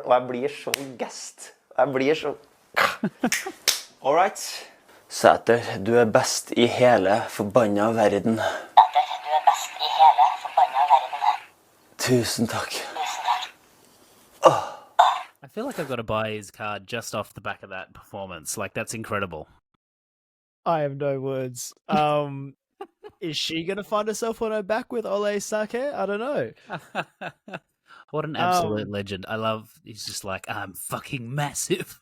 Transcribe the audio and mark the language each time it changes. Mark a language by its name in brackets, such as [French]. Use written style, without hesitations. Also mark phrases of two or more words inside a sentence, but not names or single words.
[Norwegian] Og jeg blir så gest. Jeg blir så... [English] All right. [Norwegian] Sater, du best i hele forbanna verden. Sater, du best i hele forbanna verden. Tusen takk. Tusen takk. [English] I feel like I've got to buy his card just off the back of that performance. Like, that's incredible. I have no words. Is she going to find herself on her back with Ole Sater? I don't know. What an absolute legend. I love, he's just like, I'm fucking massive.